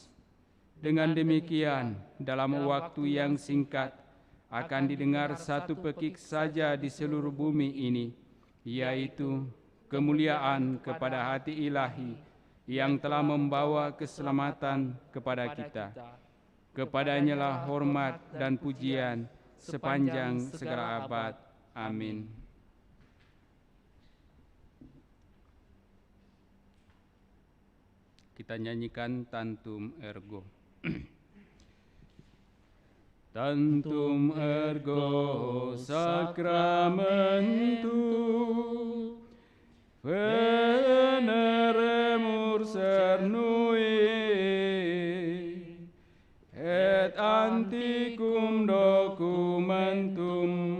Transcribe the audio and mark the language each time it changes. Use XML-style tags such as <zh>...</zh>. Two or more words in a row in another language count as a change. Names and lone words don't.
<id>Dengan demikian, dalam waktu yang singkat, akan didengar satu pekik saja di seluruh bumi ini, yaitu kemuliaan kepada hati ilahi yang telah membawa keselamatan kepada kita. Kepadanya lah hormat dan pujian sepanjang segala abad. Amin. Kita nyanyikan Tantum Ergo.</id> <la>Tantum ergo sacramentum veneremur cernui et antiquum documentum</la>